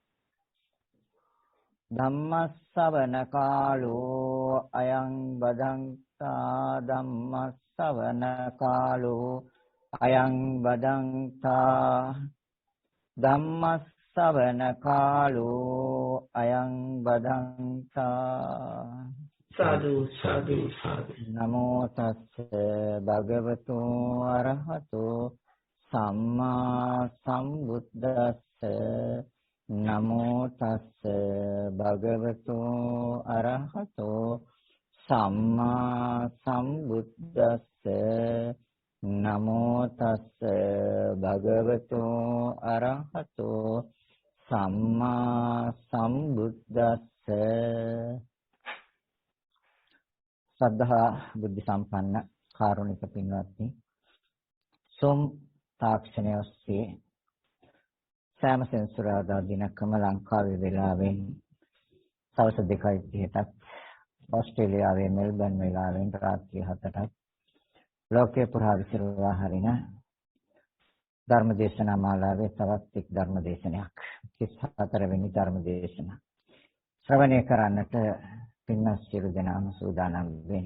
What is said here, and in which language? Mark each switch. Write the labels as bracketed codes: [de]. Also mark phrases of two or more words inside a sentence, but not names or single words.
[pi] ධම්මස්සවන කාලෝ අයං බදන්තා ධම්මස්සවන කාලෝ අයං බදන්තා ධම්මස්සවන කාලෝ අයං බදන්තා සාදු සාදු සාදු නමෝ තස්ස භගවතු අරහතෝ සම්මා සම්බුද්දස්ස නමෝ තස්ස භගවතු අරහතෝ සම්මා සම්බුද්දස්ස නමෝ තස්ස භගවතු අරහතෝ සම්මා සම්බුද්දස්ස [si] සද්ධා බුද්ධ සම්පන්න කාරුණික පින්වත්නි සොම් තාක්ෂණය ඔස්සේ සෑම සෙන්සුරාදා දිනකම ලංකාවේ වෙලාවෙන් සවස් 2:30ට ඕස්ට්‍රේලියාවේ මෙල්බන් වෙලාවෙන් රාත්‍රී 7ට ලෝකේ පුරා විසිරුවා හරින ධර්මදේශනා මාලාවේ තවත් එක් ධර්මදේශනයක් 34 වෙනි ධර්මදේශන ශ්‍රවණය කරන්නට පින්වත් සියලු දෙනාම සූදානම් වෙන්නේ.